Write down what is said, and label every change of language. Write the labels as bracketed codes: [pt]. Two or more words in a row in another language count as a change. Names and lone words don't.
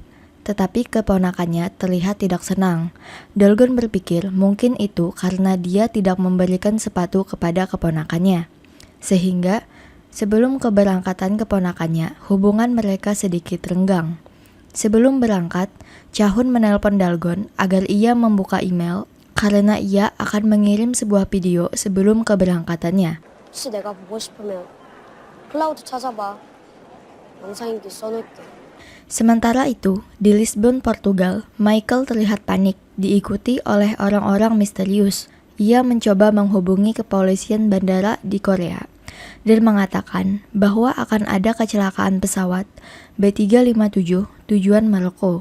[id] Tetapi keponakannya terlihat tidak senang. Dalgun berpikir mungkin itu karena dia tidak memberikan sepatu kepada keponakannya. Sehingga sebelum keberangkatan keponakannya, hubungan mereka sedikit renggang. Sebelum berangkat, Cha-hun menelpon Dalgon agar ia membuka email karena ia akan mengirim sebuah video sebelum keberangkatannya. [ko] 혹시 내가 보고 싶으면 클라우드 찾아봐. 영상인기 써놓을게. [id] Sementara itu, di Lisbon, Portugal, Michael terlihat panik, diikuti oleh orang-orang misterius. Ia mencoba menghubungi kepolisian bandara di Korea dan mengatakan bahwa akan ada kecelakaan pesawat B357 tujuan Maroko.